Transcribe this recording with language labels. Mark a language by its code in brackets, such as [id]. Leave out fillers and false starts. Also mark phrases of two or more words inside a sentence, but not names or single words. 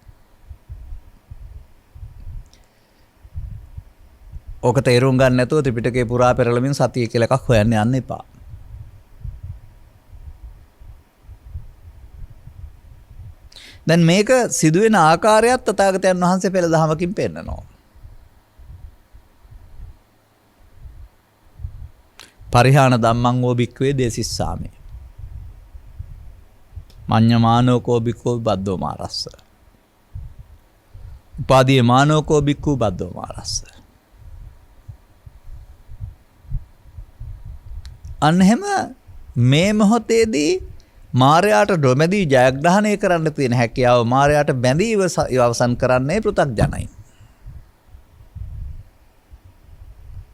[si] ඕක තේරුම් ගන්න නැතුව ත්‍රිපිටකේ පුරා පෙරළමින් සතිය කියලා එකක් හොයන්න යන්න එපා. දැන් මේක සිදුවෙන ආකාරයත් තථාගතයන් වහන්සේ පෙළ දහමකින් පෙන්නනවා. [pi] පරිහාන ධම්මං වූ භික්ඛවේ දේසිස්සාමි. මඤ්ඤමානෝකෝ භික්ඛෝ බද්දෝ මාරස්ස. උපාදී මානෝකෝ භික්ඛු බද්දෝ මාරස්ස. [si] අන්න එහෙම මේ මොහොතේදී මාරයාට නොබැඳී ජයග්‍රහණය කරන්න තියෙන හැකියාව මාරයාට බැඳීව අවසන් කරන්නේ පෘථග්ජනයි.